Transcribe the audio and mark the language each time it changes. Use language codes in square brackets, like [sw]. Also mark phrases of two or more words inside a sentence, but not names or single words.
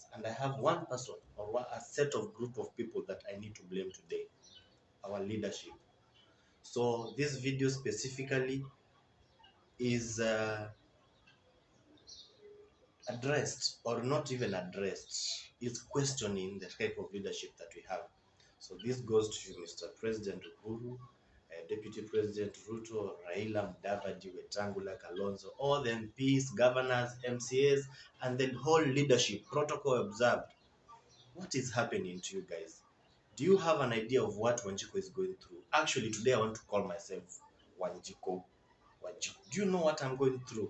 [en] And I have one person or a set of group of people that I need to blame today, our leadership. So this video specifically is addressed, or not even addressed, is questioning the type of leadership that we have. So this goes to Mr. President Uhuru, Deputy President Ruto, Raila, Mudavadi, Wetangula, Kalonzo, all the MPs, governors, MCAs, and the whole leadership, protocol observed. What is happening to you guys? Do you have an idea of what Wanjiko is going through? Actually, today I want to call myself Wanjiko. Do you know what I'm going through?